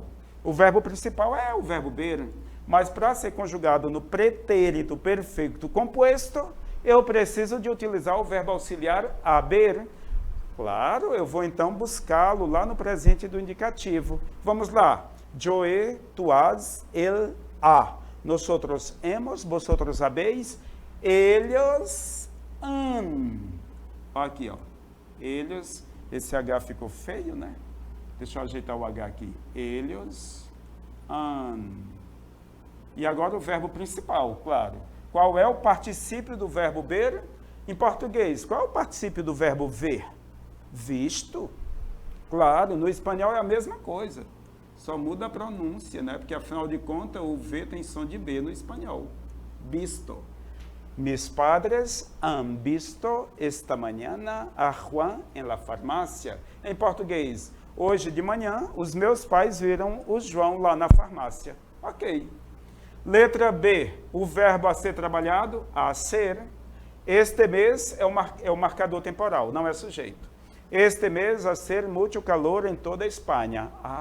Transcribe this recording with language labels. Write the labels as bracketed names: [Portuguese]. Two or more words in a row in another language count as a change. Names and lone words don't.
[Portuguese] O verbo principal é o verbo ver, mas para ser conjugado no pretérito perfeito composto, eu preciso de utilizar o verbo auxiliar haber. Claro, eu vou então buscá-lo lá no presente do indicativo. Vamos lá. [Spanish] Yo he, tú has, él ha. Nosotros hemos, vosotros habéis, ellos han. [Portuguese] Aqui, ó. Ellos, esse H ficou feio, né? Deixa eu ajeitar o H aqui. [Spanish] Ellos han. [Portuguese] E agora o verbo principal, claro. Qual é o particípio do verbo ver? Em português, qual é o particípio do verbo ver? Visto. Claro, no espanhol é a mesma coisa. Só muda a pronúncia, né? Porque, afinal de contas, o V tem som de B no espanhol. Visto. [Spanish] Mis padres han visto esta mañana a Juan en la farmácia. [Portuguese] Em português, hoje de manhã, os meus pais viram o João lá na farmácia. Ok. Letra B, o verbo a ser trabalhado, a ser. Este mês é o marcador temporal, não é sujeito. Este mês a ser muito calor em toda a Espanha.